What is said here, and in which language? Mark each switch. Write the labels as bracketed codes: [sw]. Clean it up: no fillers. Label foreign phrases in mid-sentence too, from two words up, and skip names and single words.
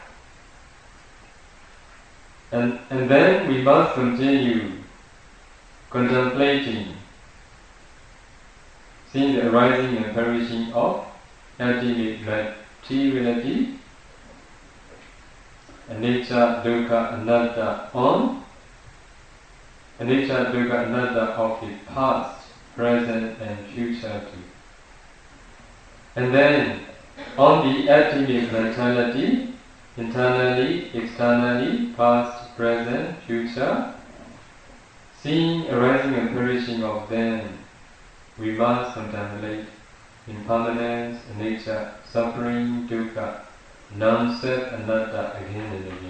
[en] And then we must continue contemplating, seeing the arising and perishing of ultimate materiality, [pi] anicca, dukkha, anatta anicca, dukkha, anatta [en] of the past, present and future too. And then on the ultimate mentality, internally, externally, past, present, future, seeing arising and perishing of them, we must contemplate impermanence, nature, suffering, dukkha, non-self, anatta again and again.